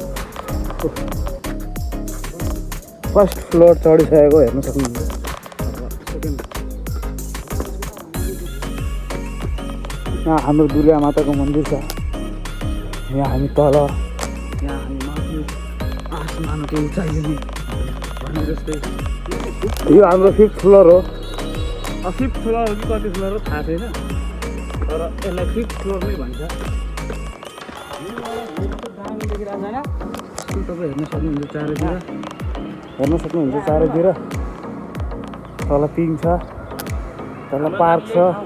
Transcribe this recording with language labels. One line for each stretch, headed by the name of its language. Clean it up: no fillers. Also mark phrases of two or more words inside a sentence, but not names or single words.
English: first floor
Nepali: चढिसकेको हेर्न सक्नुहुन्छ सेकेन्ड यहाँ हाम्रो दुर्गा माताको मन्दिर छ यहाँ हामी तल यहाँ हामी माथि आसमानको उचाइले भने जस्तै यो हाम्रो 5th फ्लोर हो 5th फ्लोर हो कि कति फ्लोर हो थाहा छैन तर यसलाई 5th फ्लोर नै भन्छ तपाईँ हेर्न सक्नुहुन्छ चारैतिर तल पिङ छ तल पार्क छ